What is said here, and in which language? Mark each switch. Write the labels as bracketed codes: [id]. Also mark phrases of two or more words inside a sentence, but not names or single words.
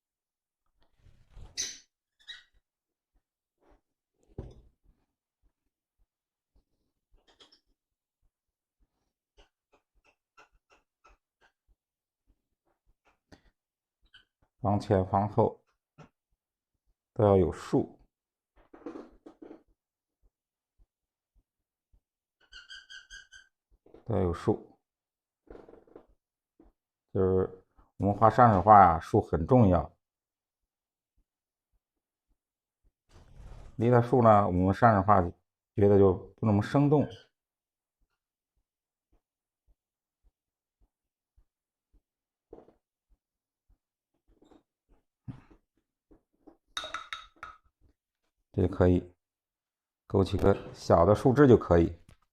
[zh] 房前房后都要有树，都要有树。就是我們畫山水畫啊，樹很重要。離了樹呢，我們山水畫覺得就不那麼生動。這就可以勾幾個小的樹枝就可以。